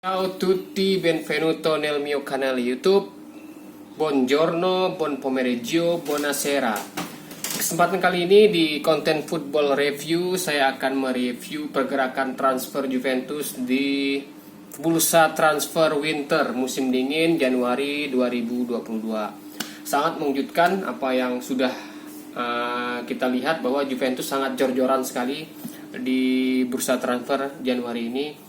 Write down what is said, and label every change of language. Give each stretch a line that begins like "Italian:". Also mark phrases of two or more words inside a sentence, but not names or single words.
Italian: Ciao tutti, benvenuto nel mio canale YouTube. Buongiorno, buon pomeriggio, buonasera.
Indonesian: Kesempatan kali ini di konten Football Review saya akan mereview pergerakan transfer Juventus di bursa transfer winter musim dingin Januari 2022. Sangat mengejutkan apa yang sudah kita lihat bahwa Juventus sangat jor-joran sekali di bursa transfer Januari ini.